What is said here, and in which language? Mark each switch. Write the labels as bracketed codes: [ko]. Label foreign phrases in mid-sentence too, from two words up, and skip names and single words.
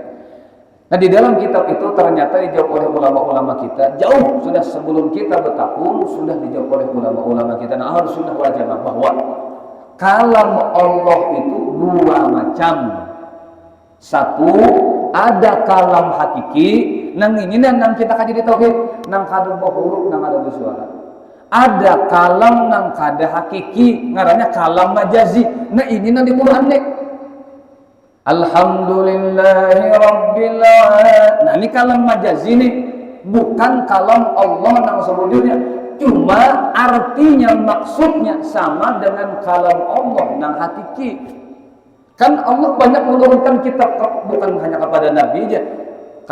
[id] Nah, di dalam kitab itu ternyata dijawab oleh ulama-ulama kita jauh sudah sebelum kita bertakun, sudah dijawab oleh ulama-ulama kita. Nah, harus sudah wajib bahwa kalam Allah itu dua macam. Satu, ada kalam hakiki, [bjn] nang ini nang kita kaji di tauhid, nang kada huruf, nang ada suara. Ada kalam nang kada hakiki, ngarannya kalam majazi. Nah, ini nang di Quran nih. [ar] Alhamdulillahi Rabbil Alamin. [bjn] Nah, ini kalam majazi nih, bukan kalam Allah nang sebujurnya. [id] Cuma artinya maksudnya sama dengan kalam Allah nang hakiki. Kan Allah banyak menurunkan kitab bukan hanya kepada Nabi aja.